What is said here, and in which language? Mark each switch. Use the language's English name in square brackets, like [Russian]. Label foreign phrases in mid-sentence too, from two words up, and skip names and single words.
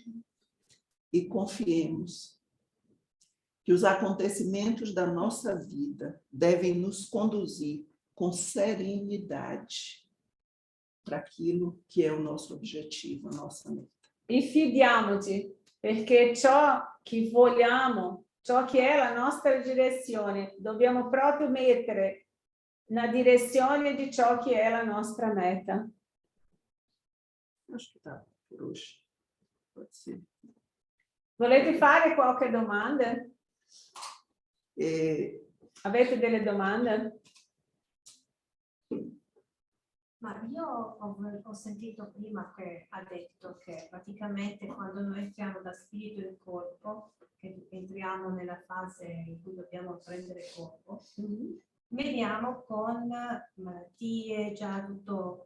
[Portuguese] E confiemos que os acontecimentos da nossa vida devem nos conduzir com serenidade para aquilo que é o nosso objetivo, a nossa meta. [Italian] e fidiamoci perché ciò che vogliamo, ciò che è la nostra direzione, dobbiamo proprio mettere na direzione di ciò che è la nostra meta. [Portuguese] Acho que tá por hoje. Pode ser. [Italian] Volete fare qualche domanda? Avete delle domande? Ma io ho sentito prima che ha detto che praticamente quando noi entriamo da spirito in corpo, che entriamo nella fase in cui dobbiamo prendere corpo, veniamo con malattie, già tutto.